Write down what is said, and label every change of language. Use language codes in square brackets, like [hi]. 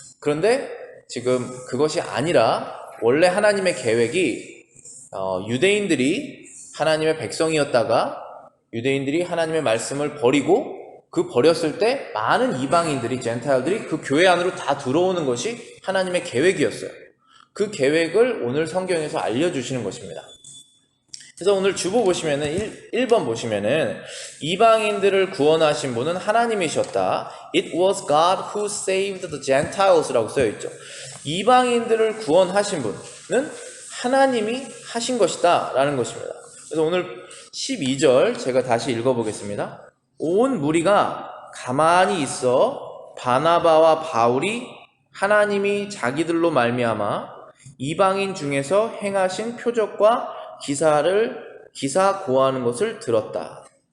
[ko] 그런데 지금 그것이 아니라 원래 하나님의 계획이 유대인들이 하나님의 백성이었다가 유대인들이 하나님의 말씀을 버리고 그 버렸을 때 많은 이방인들이 젠타일들이 그 교회 안으로 다 들어오는 것이 하나님의 계획이었어요. 그 계획을 오늘 성경에서 알려주시는 것입니다. 그래서 오늘 주보 보시면은 1번 보시면은 이방인들을 구원하신 분은 하나님이셨다. [en] It was God who saved the Gentiles [ko] 라고 써있죠. 이방인들을 구원하신 분은 하나님이 하신 것이다 라는 것입니다. 그래서 오늘 12절 제가 다시 읽어보겠습니다. 온 무리가 가만히 있어 바나바와 바울이 하나님이 자기들로 말미암아 이방인 중에서 행하신 표적과 기사 고하는 것을 들었다.